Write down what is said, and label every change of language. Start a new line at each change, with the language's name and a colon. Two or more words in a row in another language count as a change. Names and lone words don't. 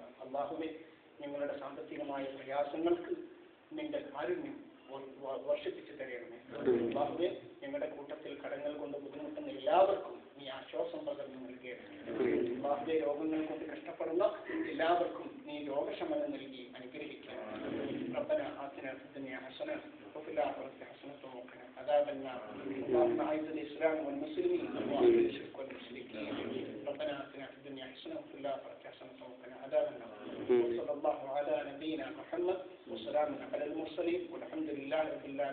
Malayalam: അല്ലാഹുവേ ഞങ്ങളുടെ സാമ്പത്തികമായ പ്രയാസങ്ങൾക്ക് നിന്റെ കാരുണ്യം വർഷിപ്പിച്ചു തരണമേ. അല്ലാഹുവേ ഞങ്ങളുടെ കൂട്ടത്തിൽ കടങ്ങൾ കൊണ്ട് ബുദ്ധിമുട്ടുന്ന എല്ലാവർക്കും നീ ആശ്വാസം പകർന്നു നൽകണമേ. അല്ലാഹുവേ രോഗങ്ങൾ കൊണ്ട് കഷ്ടപ്പെടുന്ന എല്ലാവർക്കും നീ രോഗശമനം നൽകി അനുഗ്രഹിക്കണം.
Arabic: ربنا آتنا في الدنيا حسنة وفي الآخرة حسنة وقنا عذاب النار. اللهم أعز الإسلام والمسلمين وأذل الشرك والمشركين. ربنا آتنا في الدنيا حسنة وفي الآخرة حسنة وقنا عذاب النار. وصلى الله على نبينا محمد وسلام على المرسلين والحمد لله رب العالمين.